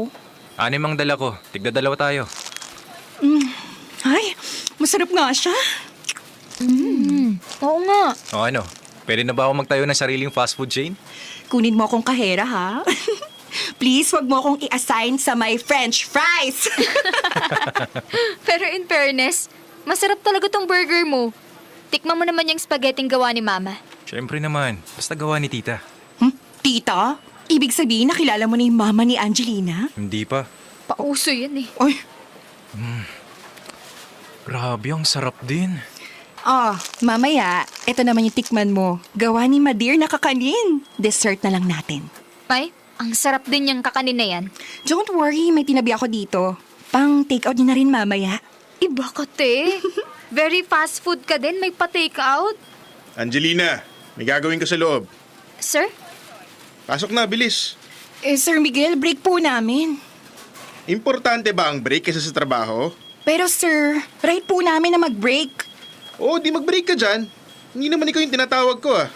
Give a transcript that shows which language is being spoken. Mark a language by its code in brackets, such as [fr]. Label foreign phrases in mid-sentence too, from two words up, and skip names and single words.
[tl] Anim ang dala ko. Tigda-dalawa tayo. Ay, masarap nga siya. Oo nga. O ano, pwede na ba ako magtayo ng sariling [en] fast food chain? [tl] Kunin mo akong kahera, ha? Please, wag mo akong i-assign sa [en] my french fries. [tl] Pero [en] in fairness, [tl] masarap talaga tong burger mo. Tikman mo naman yung spaghetting gawa ni Mama. Siyempre naman, basta gawa ni tita. Tita? Ibig sabihin nakilala mo na yung mama ni Angelina? Hindi pa. Pauso yan eh. Ay, Grabe, ang sarap din. mamaya, ito naman yung tikman mo. Gawa ni Madir na kakanin. Dessert na lang natin. Ay, ang sarap din yung kakanin na yan. [en] Don't worry, [tl] may tinabi ako dito. Pang [en] take out [tl] niyo na rin mamaya. Iba ka, te. [en] Very fast food [tl] ka din, may pa- [en] take out. [tl] Angelina, may gagawin ko sa loob. Sir? Pasok na, bilis. Sir Miguel, break po namin. Importante ba ang break kaysa sa trabaho? Pero sir, right po namin na mag-break. Oo, di mag-break ka dyan. Hindi naman ikaw yung tinatawag ko ah.